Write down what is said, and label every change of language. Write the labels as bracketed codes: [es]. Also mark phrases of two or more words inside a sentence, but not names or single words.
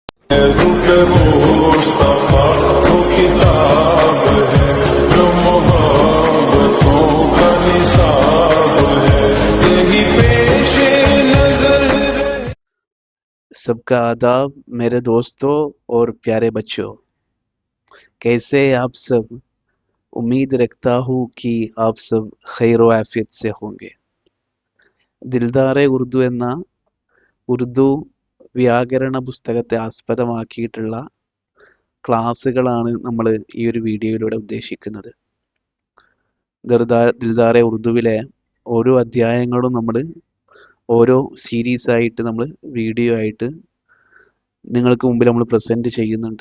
[ur] سب کا آداب میرے دوستوں اور پیارے بچوں، کیسے آپ سب. امید رکھتا ہوں کہ آپ سب خیر و عافیت سے ہوں گے. [ml] ദിൽദാറെ ഉറുദു എന്ന ഉറുദു വ്യാകരണ പുസ്തകത്തെ ആസ്പദമാക്കിയിട്ടുള്ള ക്ലാസ്സുകളാണ് നമ്മൾ ഈ ഒരു വീഡിയോയിലൂടെ ഉദ്ദേശിക്കുന്നത്. ദിൽദാറെ ഉറുദുവിലെ ഓരോ അധ്യായങ്ങളും നമ്മൾ ഓരോ സീരീസ് ആയിട്ട് നമ്മൾ വീഡിയോ ആയിട്ട് നിങ്ങൾക്ക് മുമ്പിൽ നമ്മൾ പ്രസന്റ് ചെയ്യുന്നുണ്ട്.